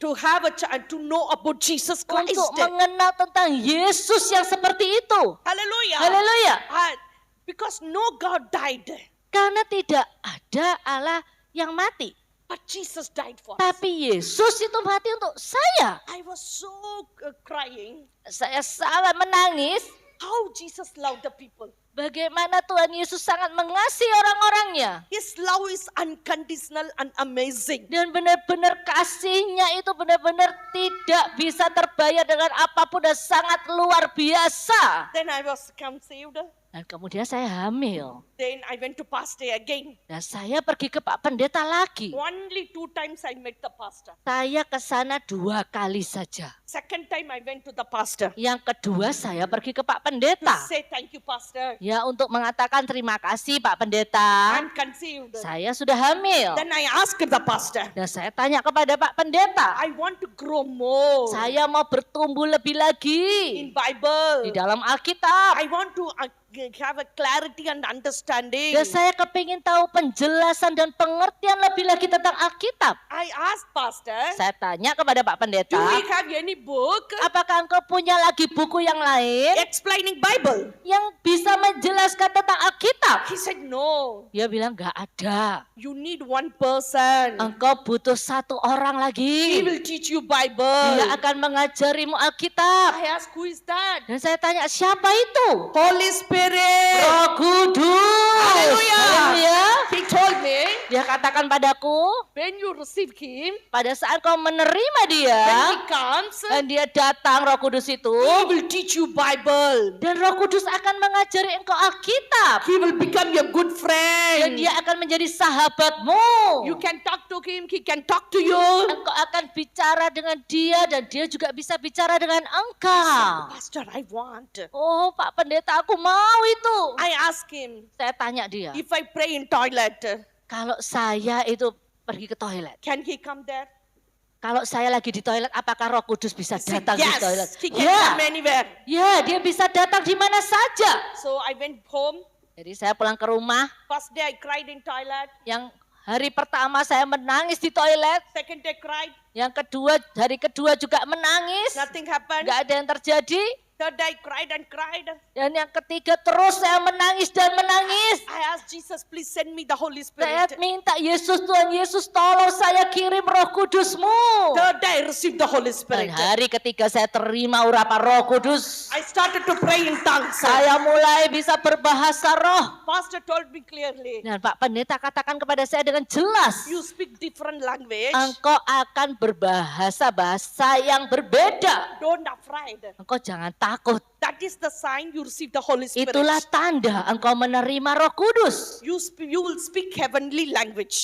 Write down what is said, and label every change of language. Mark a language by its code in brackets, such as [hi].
[en] to have a child to know about Jesus Christ. [id] untuk mengenal tentang Yesus yang seperti itu. [en] Hallelujah. [id] Haleluya. [en] Because no God died, [id] Karena tidak ada Allah yang mati. [en] but Jesus died for us. [id] Tapi Yesus itu mati untuk saya. [en] I was so crying. [id] Saya sangat menangis. [en] How Jesus loved the people. [id] Bagaimana Tuhan Yesus sangat mengasihi orang-orangnya. [en] His love is unconditional and amazing. [id] Dan benar-benar kasihnya itu benar-benar tidak bisa terbayar dengan apapun dan sangat luar biasa. [en] Then I was conceived. [id] Dan kemudian saya hamil. [en] Then I went to pastor again. [id] Dan saya pergi ke Pak Pendeta lagi. [en] Only 2 times I met the pastor. [id] Saya ke sana 2 kali saja. [en] Second time I went to the pastor [id] Yang kedua saya pergi ke Pak [en] to [id] Pendeta. [en] say thank you pastor. [id] Ya, untuk mengatakan terima kasih Pak Pendeta. [en] I'm conceived. [id] Saya sudah hamil. [en] Then I asked the pastor, [id] Dan saya tanya kepada Pak Pendeta. [en] I want to grow more [id] Saya mau bertumbuh lebih lagi [en] in Bible. [id] di dalam Alkitab. [en] I want to have a clarity and understanding. [id] Dan saya kepingin tahu penjelasan dan pengertian lebih lagi tentang Alkitab. [en] I asked pastor, [id] Saya tanya kepada Pak Pendeta, [en] do we have any book [id] apakah engkau punya lagi buku yang lain [en] explaining Bible? [id] yang bisa menjelaskan tentang Alkitab? [en] He said no. [id] Dia bilang nggak ada. [en] You need one person. [id] Engkau butuh 1 orang lagi. [en] will teach you [id] Dia [en] Bible. [id] akan mengajarimu Alkitab. [en] I asked, who is that? [id] Dan saya tanya, siapa itu? [en] Holy Spirit. [id] Roh Kudus. Haleluya. Haleluya. [en] He told me, [id] Dia katakan padaku, [en] when you receive him, [id] pada saat kau menerima dia, [en] when he comes, [id] dan dia datang Roh Kudus itu, [en] he will teach you Bible. [id] dan Roh Kudus akan mengajari engkau Alkitab. [en] He will become your good [id] Dan [en] friend. [id] dia akan menjadi sahabatmu. [en] You can talk to him, he can talk to you. [id] Engkau akan bicara dengan dia dan dia juga bisa bicara dengan engkau. [en] Pastor, I want. [id] Oh, Pak Pendeta, aku mau itu. [en] I ask him, [id] Saya tanya dia, [en] if I pray in toilet, [id] kalau saya itu pergi ke toilet, [en] can he come there? [id] kalau saya lagi di toilet, apakah Roh Kudus bisa [en] He said, [id] datang di toilet? [en] yes, he can [id] Ya, [en] come anywhere. [id] ya, dia bisa datang di mana saja. [en] So I went home. [id] Jadi saya pulang ke rumah, [en] First day I cried in toilet. [id] yang hari pertama saya menangis di toilet, [en] Second day cried. [id] yang kedua, hari kedua juga menangis, [en] Nothing happened. [id] nggak ada yang terjadi. [en] Third day I cried and cried. [id] Dan yang ketiga terus saya menangis dan menangis. [en] I asked Jesus, please send me the Holy [id] Saya [en] Spirit. [id] minta Yesus, Tuhan Yesus tolong saya kirim Roh Kudus-Mu. [en] Third day I received the Holy [id] Dan [en] Spirit. [id] hari ketiga saya terima urapan Roh Kudus. [en] I started to pray in tongues. [id] Saya mulai bisa berbahasa roh. [en] Pastor told me clearly, [id] Dan Pak Pendeta katakan kepada saya dengan jelas, [en] you speak different language. [id] engkau akan berbahasa yang berbeda. [en] Don't afraid. [id] Engkau jangan takut. [en] That is the sign you receive the Holy Spirit. [id] Itulah tanda engkau menerima Roh Kudus. [en] You will speak heavenly language.